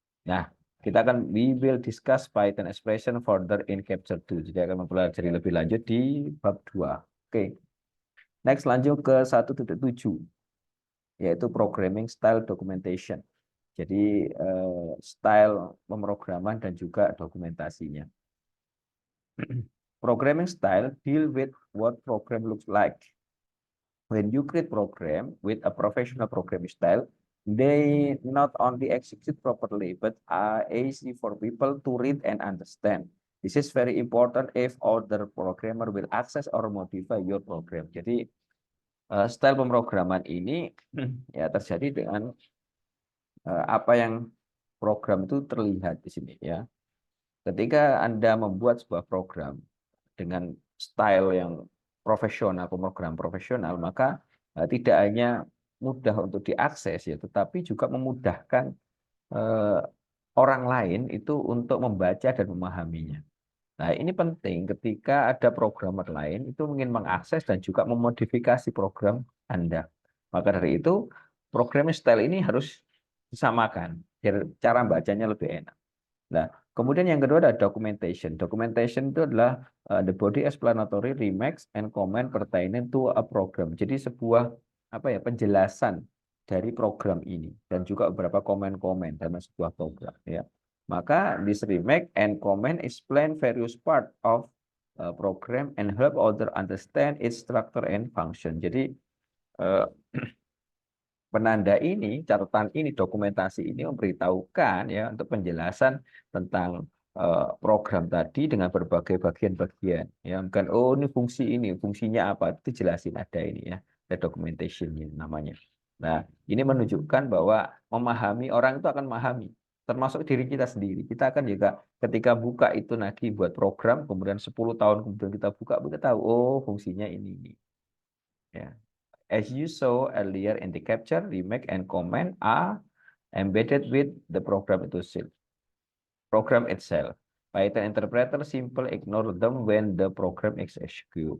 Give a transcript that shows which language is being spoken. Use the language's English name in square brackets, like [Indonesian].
[English] Nah, we will discuss Python expression further in chapter 2. [Indonesian] Jadi akan mempelajari lebih lanjut di bab 2. Oke. [English] Next [Indonesian] lanjut ke 1.7, yaitu [English] programming style documentation. [Indonesian] Jadi style pemrograman dan juga dokumentasinya. [English] Programming style deal with what program looks like. When you create program with a professional programming style, they not only execute properly, but are easy for people to read and understand. This is very important if other programmer will access or modify your program. [Indonesian] Jadi style pemrograman ini ya terjadi dengan apa yang program itu terlihat di sini ya. Ketika Anda membuat sebuah program dengan style yang profesional, pemrogram profesional, maka tidak hanya mudah untuk diakses ya, tetapi juga memudahkan orang lain itu untuk membaca dan memahaminya. Nah, ini penting ketika ada programmer lain itu ingin mengakses dan juga memodifikasi program Anda. Maka dari itu, programming style ini harus disamakan, biar cara bacanya lebih enak. Nah, kemudian yang kedua ada [English] documentation. Documentation [Indonesian] itu adalah [English] the body explanatory remarks and comment pertaining to a program. [Indonesian] Jadi sebuah penjelasan dari program ini dan juga beberapa komen-komen dalam sebuah program ya. [English] Maka this remark and comment explain various part of program and help other understand its structure and function. [Indonesian] Jadi penanda ini, catatan ini, dokumentasi ini memberitahukan ya untuk penjelasan tentang program tadi dengan berbagai bagian-bagian. Ya, bukan ini fungsinya apa, itu jelasin ada ini ya, ada documentation namanya. Nah, ini menunjukkan bahwa memahami orang itu akan memahami, termasuk diri kita sendiri. Kita akan juga ketika buka itu lagi buat program, kemudian 10 tahun kemudian kita buka, kita tahu fungsinya ini. Ya. [English] As you saw earlier in the capture, remark and comment are embedded with the program itself. Python interpreter simple ignore them when the program is executed.